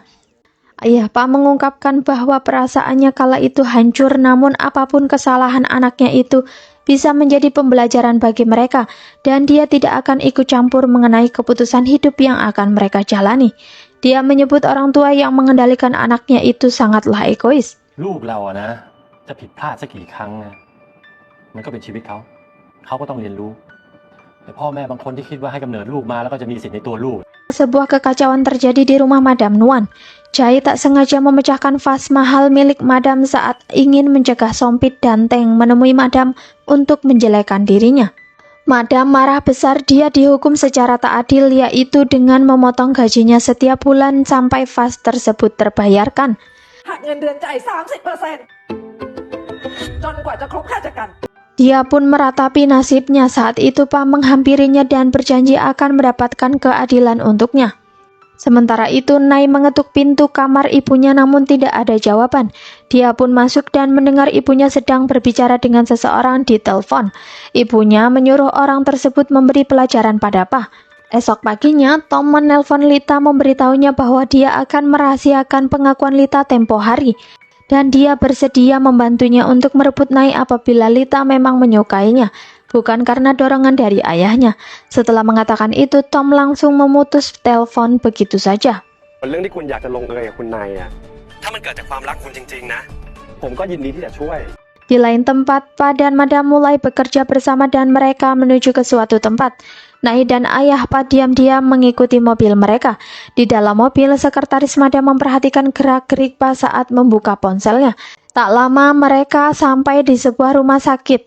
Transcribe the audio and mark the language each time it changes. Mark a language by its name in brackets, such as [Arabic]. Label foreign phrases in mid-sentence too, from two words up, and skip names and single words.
[Indonesian] Ayah Pak mengungkapkan bahwa perasaannya kala itu hancur, namun apapun kesalahan anaknya itu bisa menjadi pembelajaran bagi mereka, dan dia tidak akan ikut campur mengenai keputusan hidup yang akan mereka jalani. Dia menyebut orang tua yang mengendalikan anaknya itu sangatlah egois. [Thai] ลูกเราอะนะจะผิดพลาดสักกี่ครั้งนะมันก็เป็นชีวิตเขาก็ต้องเรียนรู้แต่พ่อแม่บางคนที่คิดว่าให้กำเนิดลูกมาแล้วก็จะมีสิทธิ์ในตัวลูก [Indonesian] Sebuah kekacauan terjadi di rumah Madam Nuan. Jai tak sengaja memecahkan vas mahal milik Madam saat ingin mencegah Sompit dan Teng menemui Madam untuk menjelekan dirinya. Madam marah besar, dia dihukum secara tak adil, yaitu dengan memotong gajinya setiap bulan sampai vas tersebut terbayarkan. [Thai] หักเงินเดือนจ่าย 30% จนกว่าจะครบค่าจัดการ [Indonesian] Dia pun meratapi nasibnya. Saat itu Pa menghampirinya dan berjanji akan mendapatkan keadilan untuknya. Sementara itu Nai mengetuk pintu kamar ibunya namun tidak ada jawaban. Dia pun masuk dan mendengar ibunya sedang berbicara dengan seseorang di telepon. Ibunya menyuruh orang tersebut memberi pelajaran pada Pa. Esok paginya Tom menelpon Lita memberitahunya bahwa dia akan merahasiakan pengakuan Lita tempo hari. Dan dia bersedia membantunya untuk merebut Nai apabila Lita memang menyukainya, bukan karena dorongan dari ayahnya. Setelah mengatakan itu, Tom langsung memutus telepon begitu saja. [Thai] เรื่องที่คุณอยากจะลงเอยกับคุณนายอ่ะถ้ามันเกิดจากความรักคุณจริงๆนะผมก็ยินดีที่จะช่วย [Indonesian] Di lain tempat, Pa dan Madam mulai bekerja bersama dan mereka menuju ke suatu tempat. Nai dan ayah Pa diam-diam mengikuti mobil mereka. Di dalam mobil, sekretaris Madam memperhatikan gerak-gerik Pa saat membuka ponselnya. Tak lama mereka sampai di sebuah rumah sakit.